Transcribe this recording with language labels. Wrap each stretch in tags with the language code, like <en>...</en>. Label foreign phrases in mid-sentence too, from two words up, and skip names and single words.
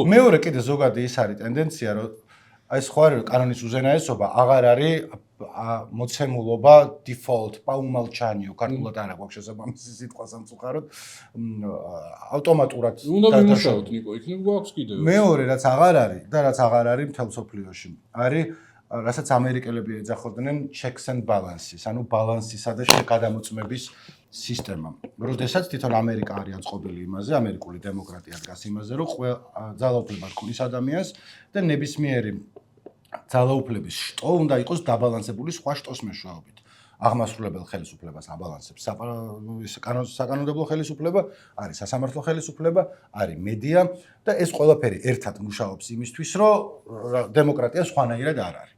<ka>მეორე კიდე ზოგადი ის არის ტენდენცია, რომ აი სხვა კანონის უზენაესობა აღარ არის მოცემულობა default პაუმალჩანიო ქართულად არა გვაქვს შესაბამისი სიტყვა სამწუხაროდ ავტომატურად უნდა ვიმუშაოთ ნიკო იქნებ გვაქვს კიდევ მეორე რაც აღარ არის და რაც აღარ არის მთელ სოფლიოში არის რასაც ამერიკელები ეძახოდნენ</ka> <en>checks and balances</en> <ka>ანუ ბალანსისა და გადამოწმების სისტემა. როდესაც თვითონ ამერიკა არის აწყობილი იმაზე, ამერიკული დემოკრატია დგას იმაზე, რომ ძალაუფლება ქმნის ადამიანს და ნებისმიერი ძალაუფლების შტო უნდა იყოს დაბალანსებული სხვა შტოს მეშვეობით. აღმასრულებელ ხელისუფლებას აბალანსებს საკანონმდებლო ხელისუფლება, არის სასამართლო ხელისუფლება, არის მედია და ეს ყველაფერი ერთად მუშაობს იმისთვის, რომ დემოკრატია სხვანაირად არ არის.</ka>